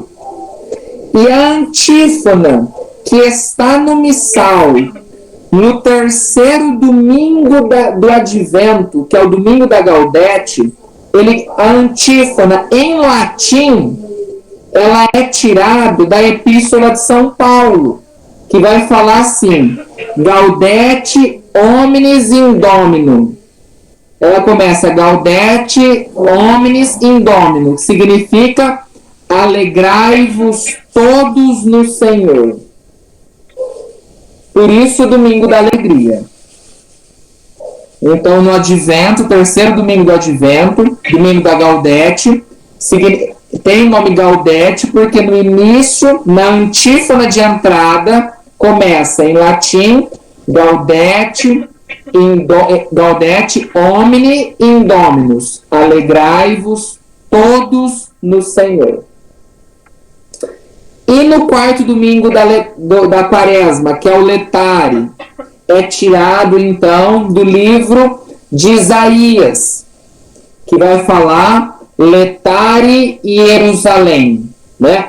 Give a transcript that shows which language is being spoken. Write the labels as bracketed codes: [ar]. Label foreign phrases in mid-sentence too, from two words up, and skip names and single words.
[pt] E a antífona que está no missal, no terceiro domingo do Advento, que é o domingo da Gaudete, a antífona em latim, ela é tirada da Epístola de São Paulo, que vai falar assim: [la] Gaudete omnes in Domino. [pt] Ela começa [la] Gaudete omnes in Domino, [pt] que significa alegrai-vos todos no Senhor. Por isso, o domingo da alegria. Então, no Advento, terceiro domingo do Advento, domingo da Gaudete, tem o nome Gaudete porque no início, na antífona de entrada, começa em latim [la] Gaudete omni in Dominus, [pt] alegrai-vos todos no Senhor. E no quarto domingo da Quaresma, que é o Letário, é tirado então do livro de Isaías, que vai falar Letare Jerusalém, né?